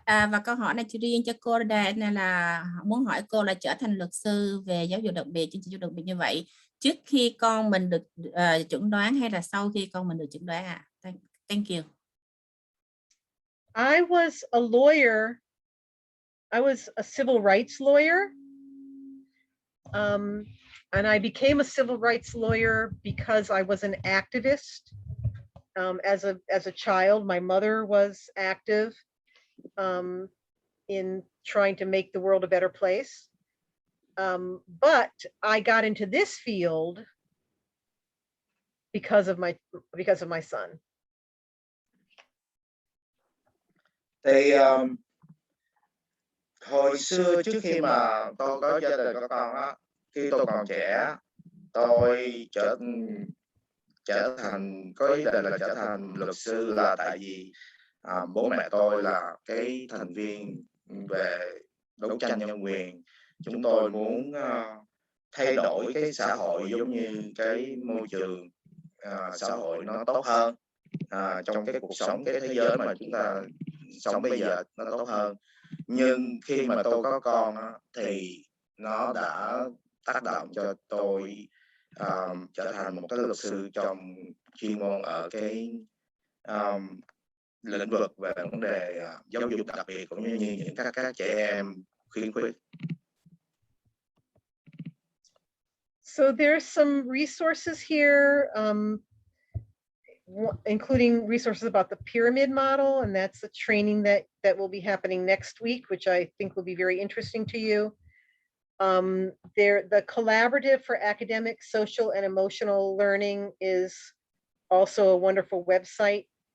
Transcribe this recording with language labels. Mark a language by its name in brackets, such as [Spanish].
[Vietnamese] Và câu hỏi này chỉ riêng cho cô Diana, là muốn hỏi cô là trở thành luật sư về giáo dục đặc biệt, chương trình giáo dục đặc biệt như vậy, trước khi con mình được chẩn đoán hay là sau khi con mình được chẩn đoán? [English] Thank you. I was a lawyer. I was a civil rights lawyer. And I became a civil rights lawyer because I was an activist. As a child, my mother was active in trying to make the world a better place. But I got into this field because of my son. [Vietnamese] Thì hồi xưa trước khi mà tôi có gia đình có con á, khi tôi còn trẻ, tôi trở thành có ý định là trở thành luật sư, là tại vì bố mẹ tôi là cái thành viên về đấu tranh nhân quyền. Chúng tôi muốn thay đổi cái xã hội giống như cái môi trường xã hội nó tốt hơn, trong cái cuộc sống, cái thế giới mà chúng ta sống bây giờ nó tốt hơn. Nhưng khi mà tôi có con á, thì nó đã tác động cho tôi trở thành một cái luật sư trong chuyên môn ở cái lĩnh vực về vấn đề giáo dục đặc biệt cũng như những các trẻ em khiếm khuyết. [English] So there's some resources here, including resources about the pyramid model, and that's the training that will be happening next week, which I think will be very interesting to you. The Collaborative for Academic, Social, and Emotional Learning is also a wonderful website.